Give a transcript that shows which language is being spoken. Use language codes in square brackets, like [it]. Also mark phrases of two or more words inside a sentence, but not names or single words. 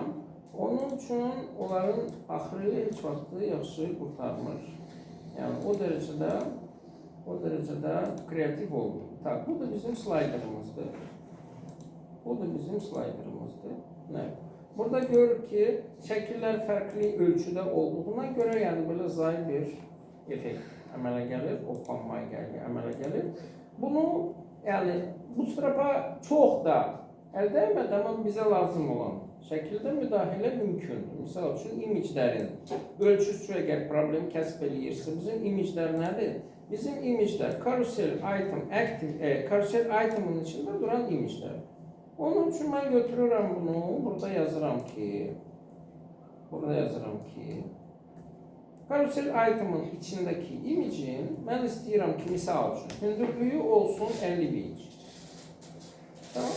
[az] Onun üçün onların axırı heç vaxtı yaxşı qurtarmır. [tr] Yani o derecede kreativ olmuyor. [az] Tak, bu da bizim slayderımızdır. Ne? Burada görürük ki şəkillər fərqli ölçüdə olduğuna [tr] göre yani böyle [az] zayıf bir efekt əmələ gəlir, oplanmaya əmələ gəlir. [tr] Bunu yani Bootstrap'a çok da el değmedi ama bize lazım olan şekilde müdahale mümkündür. [az] Misal için imajların ölçüsü eğer problem kəsb eləyirsə, bizim imajlar nədir? Bizim imajlar [en] carousel item active, carousel item'ın [az] içinde duran imajlar. Onun için ben götürürüm bunu, burada yazıram ki [en] carousel item'ın [az] içindeki imajın [tr] ben istiyorum [az] ki misal için hündürlüğü olsun 50 inç.